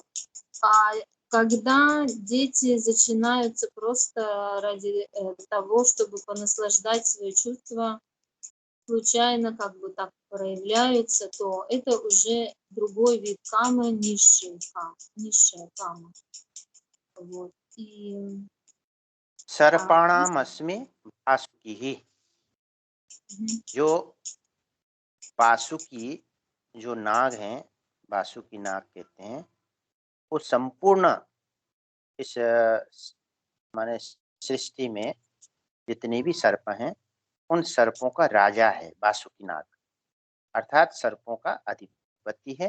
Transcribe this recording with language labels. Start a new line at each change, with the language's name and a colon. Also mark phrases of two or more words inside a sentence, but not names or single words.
Russian: А когда дети зачинаются просто ради того, чтобы понаслаждать свои чувства, случайно как бы так проявляются, то это уже другой вид камы, низшая кама. Вот. И
Sanskrit: सर्पाणामस्मि वासुकी,
Hindi: जो वासुकी जो नाग हैं, वासुकी नाग कहते हैं, वो संपूर्ण इस माने सृष्टि में जितने भी सर्प हैं उन सर्पों का राजा है वासुकी नाग, अर्थात सर्पों का अधिपति है।